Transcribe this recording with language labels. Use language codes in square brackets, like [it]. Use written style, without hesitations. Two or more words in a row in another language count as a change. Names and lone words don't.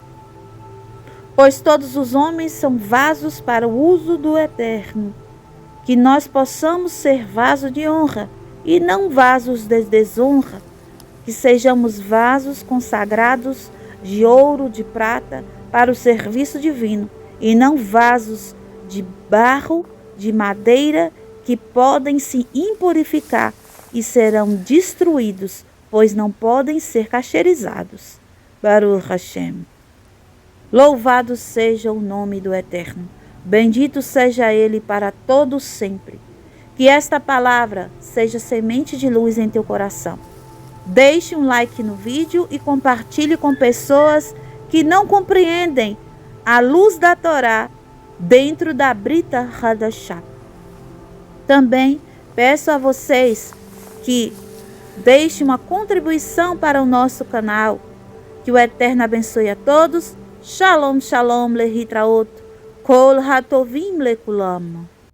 [pt] Pois todos os homens são vasos para o uso do Eterno, que nós possamos ser vasos de honra e não vasos de desonra, que sejamos vasos consagrados de ouro, de prata, para o serviço divino, e não vasos de barro, de madeira, que podem se impurificar e serão destruídos, pois não podem ser cacheirizados. [he] ברוך השם. [pt] Louvado seja o nome do Eterno. Bendito seja Ele para todo sempre. Que esta palavra seja semente de luz em teu coração. Deixe um like no vídeo e compartilhe com pessoas que não compreendem a luz da Torá dentro da Brita Hadashah. Também peço a vocês que deixem uma contribuição para o nosso canal. Que o Eterno abençoe a todos. [he] שלום, שלום, להתראות. כל הטובים לכולם.